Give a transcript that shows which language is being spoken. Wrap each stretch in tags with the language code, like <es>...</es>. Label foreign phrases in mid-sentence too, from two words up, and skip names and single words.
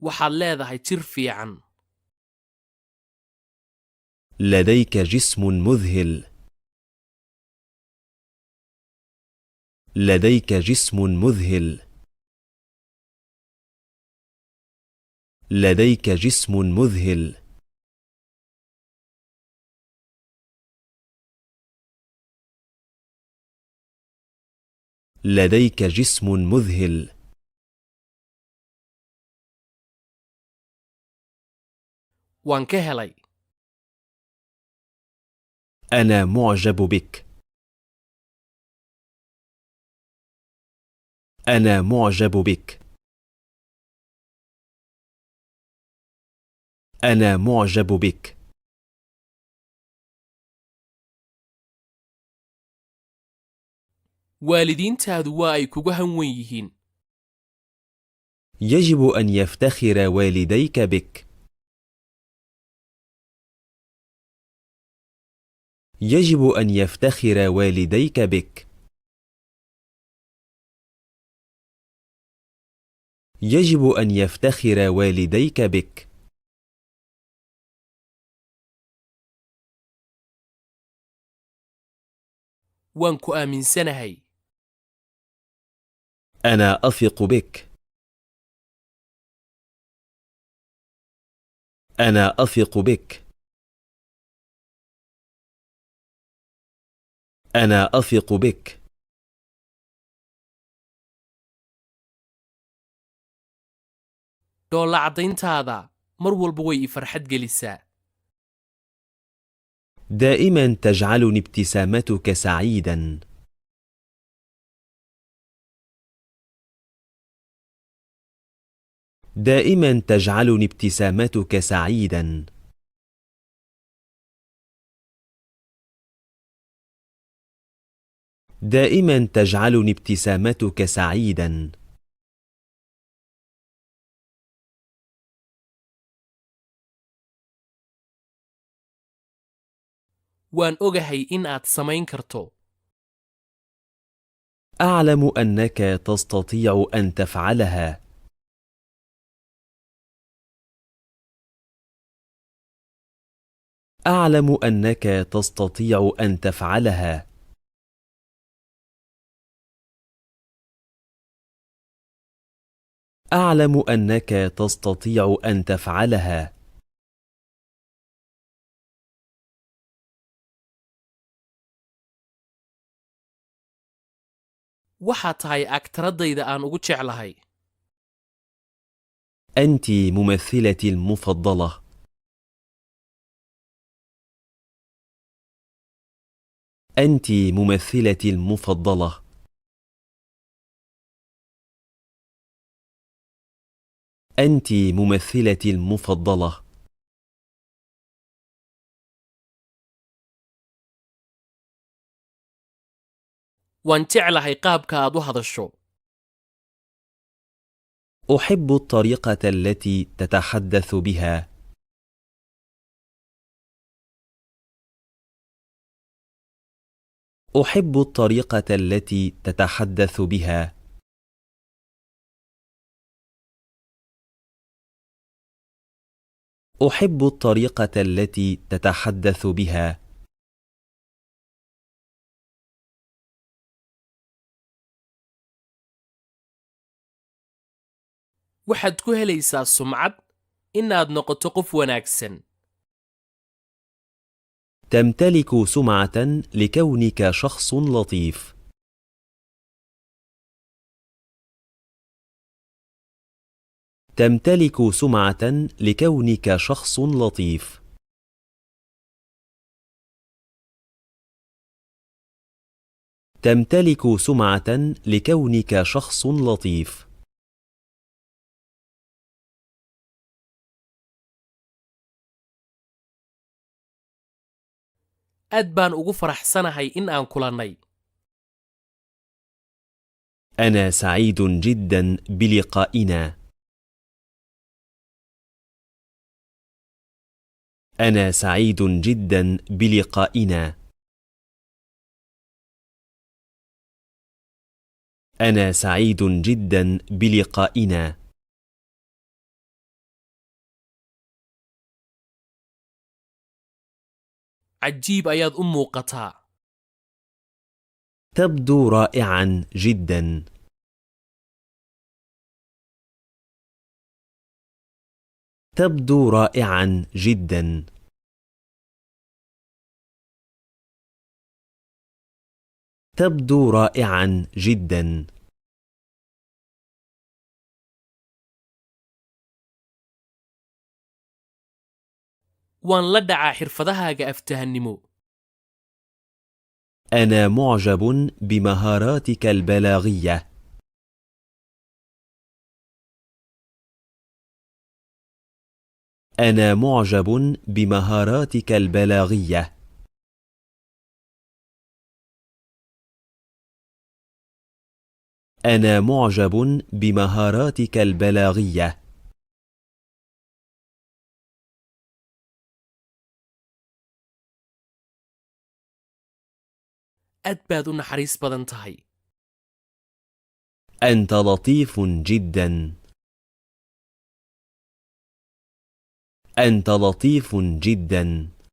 <so>waxaad leedahay jir fiican.</so> <ar>لديك جسم مذهل. لديك جسم مذهل. لديك جسم مذهل. لديك جسم مذهل.</ar> <so>waan ka helay.</so> <ar>أنا معجب بك. أنا معجب بك. أنا معجب بك.</ar> <so>waalidiintaadu waa ay kugu hanwen yihiin.</so> <ar>يجب أن يفتخر والديك بك. يجب أن يفتخر والديك بك. يجب أن يفتخر والديك بك.</ar> <so>waan ku aaminsanahay.</so> <ar>أنا أثق بك. أنا أثق بك. أنا أثق بك.</ar> <so>dhoolla caddayntaada mar walba way i farxad gelisaa.</so> <ar>دائما تجعلني ابتسامتك سعيدا. دائما تجعلني ابتسامتك سعيدا. دائما تجعلني ابتسامتك سعيدا.</ar> <so>waan ogahay in aad samayn karto.</so> <ar>أعلم أنك تستطيع أن تفعلها. أعلم أنك تستطيع أن تفعلها. أعلم أنك تستطيع أن تفعلها.</ar> <so>waxaad tahay agtaradayda aan ugu jeclahay.</so> <ar>أنت ممثلتي المفضلة. أنت ممثلتي المفضلة. أنت ممثلتي المفضلة.</ar> <so>waan jeclahay qaabka aad u hadasho.</so> <ar>أحب الطريقة التي تتحدث بها. أحب الطريقة التي تتحدث بها. أحب الطريقة التي تتحدث بها.</ar> <so>waxaad ku helaysaa sumcad inaad noqoto qof wanaagsan.</so> <ar>تمتلك سمعة لكونك شخص لطيف. تمتلك سمعة لكونك شخص لطيف. تمتلك سمعة لكونك شخص لطيف.</ar> <so>aad baan ugu faraxsanahay in aan kulannay.</so> <ar>أنا سعيد جدا بلقائنا. أنا سعيد جدا بلقائنا. أنا سعيد جدا بلقائنا.</ar> <so>cajiib ayaad u muuqataa.</so> <ar>تبدو رائعا جدا. تبدو رائعا جدا. تبدو رائعا جدا.</ar> <so>waan la dhacaa xirfadahaaga aftahannimo.</so> <ar>أنا معجب بمهاراتك البلاغية. أنا معجب بمهاراتك البلاغية. أنا معجب بمهاراتك البلاغية.</ar> <so>aad baad u naxariis badan tahay.</so> <ar>أنت لطيف جدا. أنت لطيف جدا.</ar>